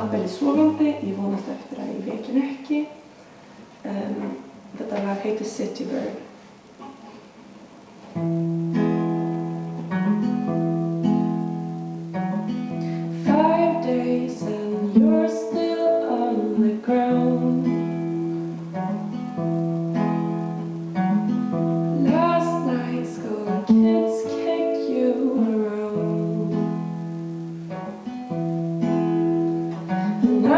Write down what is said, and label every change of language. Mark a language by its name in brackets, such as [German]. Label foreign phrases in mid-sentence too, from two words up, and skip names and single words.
[Icelandic] sofandi, ég vonast eftir að ég veki hann ekki. Þetta lag heitir City Bird. [English] 5 days and you're still on the ground. Last night school kids kicked you around, and I